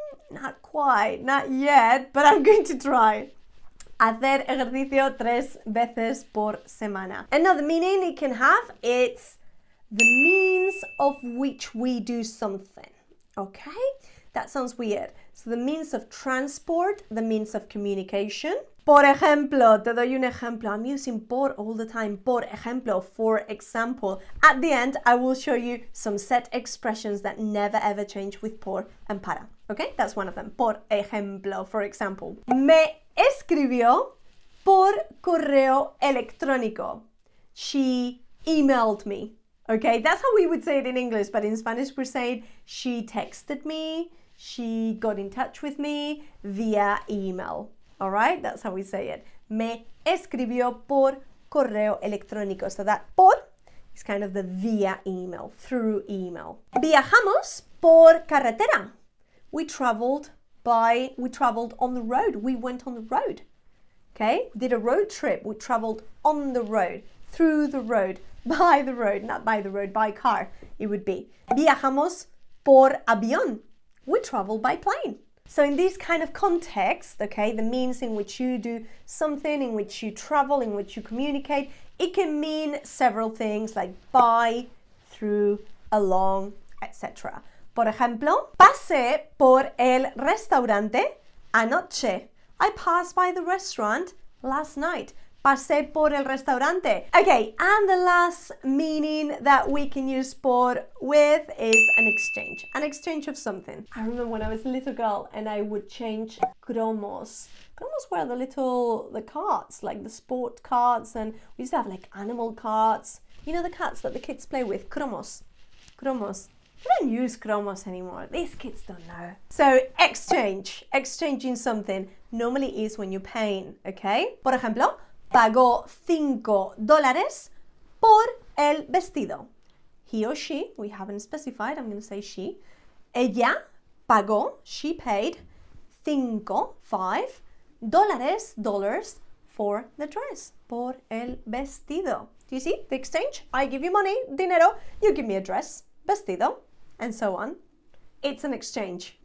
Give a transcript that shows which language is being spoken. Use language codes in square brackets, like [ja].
[en] Not quite, not yet, but I'm going to try. [es] Hacer ejercicio 3 veces por semana. [en] Another meaning it can have, it's the means of which we do something. Okay? That sounds weird. So the means of transport, the means of communication. [es] Por ejemplo, te doy un ejemplo. [en] I'm using por all the time. [es] Por ejemplo, [en] for example. At the end, I will show you some set expressions that never ever change with por and para. Okay, that's one of them. [es] Por ejemplo, [en] for example. [es] Me escribió por correo electrónico. [en] She emailed me. Okay, that's how we would say it in English, but in Spanish we're saying she texted me, she got in touch with me via email. All right, that's how we say it. [es] Me escribió por correo electrónico. [en] So that por is kind of the via email, through email. [es] Viajamos por carretera. [en] We traveled on the road. We went on the road. Okay, we did a road trip. We traveled on the road, through the road, by the road, not by the road, by car, it would be. [es] Viajamos por avión. [en] We travel by plane. So in this kind of context, okay, the means in which you do something, in which you travel, in which you communicate, it can mean several things like by, through, along, etc. [es] Por ejemplo, pasé por el restaurante anoche. [en] I passed by the restaurant last night. [es] Pasé por el restaurante. [en] Okay, and the last meaning that we can use por with is an exchange of something. I remember when I was a little girl and I would change cromos. Cromos were the carts, like the sport carts, and we used to have like animal carts. You know the carts that the kids play with, cromos. We don't use cromos anymore. These kids don't know. So exchanging something normally is when you're paying, okay? [es] Por ejemplo, pagó $5 por el vestido. [en] He or she, we haven't specified, I'm going to say she. [es] Ella pagó, [en] she paid, $5 dollars for the dress, [es] por el vestido. [en] Do you see the exchange? I give you money, dinero, you give me a dress, vestido, and so on. It's an exchange.